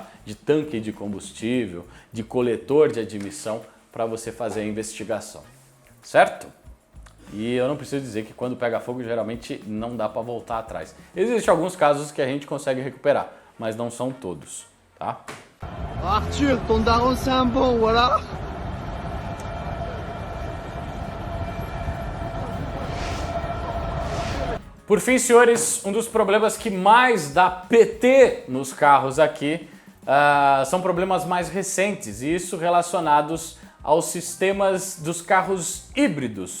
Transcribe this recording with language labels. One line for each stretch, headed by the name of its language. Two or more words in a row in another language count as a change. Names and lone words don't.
Portuguese: De tanque de combustível, de coletor de admissão para você fazer a investigação, certo? E eu não preciso dizer que quando pega fogo geralmente não dá para voltar atrás. Existem alguns casos que a gente consegue recuperar, mas não são todos, tá?
French: Arthur, ton daron c'est un bon, voilà.
Portuguese: Por fim, senhores, um dos problemas que mais dá PT nos carros aqui são problemas mais recentes, e isso relacionados aos sistemas dos carros híbridos.